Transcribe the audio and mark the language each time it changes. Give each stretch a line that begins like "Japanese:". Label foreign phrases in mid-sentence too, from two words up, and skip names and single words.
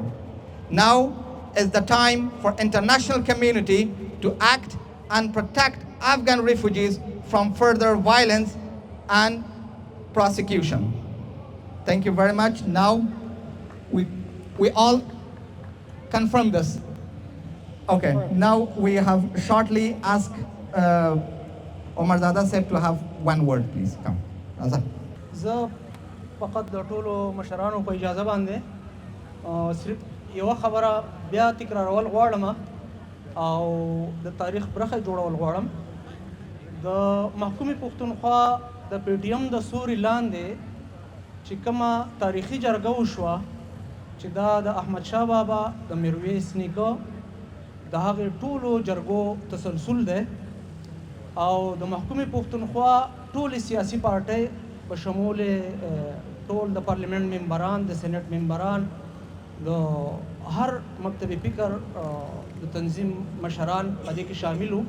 English: Now is the time for international community to act and protect Afghan refugees from further violence and prosecution. Thank you very much. Now we all confirm this. Okay, now we have shortly asked Omar Zada Sahib to have one word, please. Come. Azad.
Pashto: زه فقط د ټولو مشرانو په اجازه باندې صرف یوه خبره بیا تکرارول غواړم او د تاریخ برخه جوړول غواړم. د محکومې پښتونخوا د پی ټي ایم د سوري لاندې چې کومه تاریخي جرګه وشوه چې دا د احمدشاه بابا د میرویس نیکه د هغې ټولو جرګو تسلسل دی او د محکومې پښتونخوا ټولې سیاسي پارټۍ په شمول ټول د پارلیمنت ممبران د سینټ ممبران د هر مکتب فکر د تنظیم مشران په دې کې شامل وو.